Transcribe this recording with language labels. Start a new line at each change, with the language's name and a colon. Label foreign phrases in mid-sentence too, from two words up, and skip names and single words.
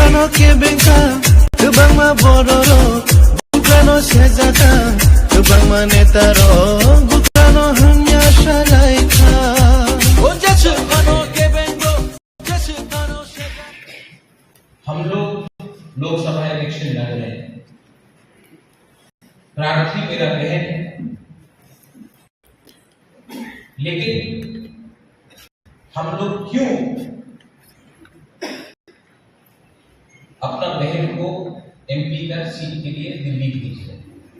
Kok Borok: केबेंका गोबांमा बर'र गुग्रानो सेजादा गोबांमा नेतार गुग्रानो हांया सालायखा ओजासु कानो केबेंगो जासु कानो सेजा।
Hindi: हम लोग लोकसभा इलेक्शन लड़ रहे हैं। प्रार्थी मेरा बहन है, लेकिन हम लोग क्यों अपना बहन को एमपी का सीट के लिए दिल्ली भेज रहे हैं?